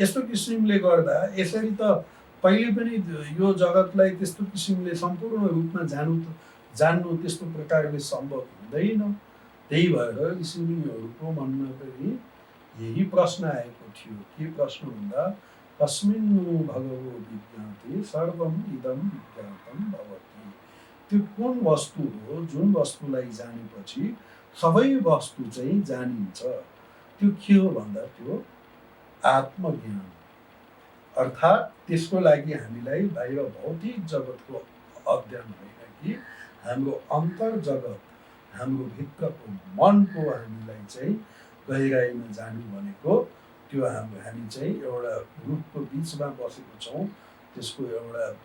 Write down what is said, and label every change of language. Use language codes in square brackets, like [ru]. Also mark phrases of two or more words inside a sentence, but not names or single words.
[ne] यस्तो किसिमले गर्दा यसरी त पहिले पनि यो जगतलाई त्यस्तो किसिमले सम्पूर्ण रूपमा जान्नु त्यस्तो प्रकारले सम्भव हुँदैन। त्यही भएर ऋषिमुनिहरूको मनमा पनि यही प्रश्न आएको थियो। के प्रश्न भन्दा [sa] कस्मिन्नु भगवो विज्ञाते सर्वम इदं विज्ञातं भवति। [ne] त्यो कुन वस्तु हो जुन वस्तुलाई जानेपछि सबै वस्तु चाहिँ जानिन्छ। त्यो के हो भन्दा त्यो आत्मज्ञान। अर्थात् त्यसको लागि हामीलाई बाहिर भौतिक जगतको अध्ययन होइन कि हाम्रो अन्तर जगत, हाम्रो भित्रको मनको हामीलाई चाहिँ गहिराइमा जानु भनेको त्यो हामी चाहिँ एउटा रुखको बिचमा बसेको छौँ, त्यसको एउटा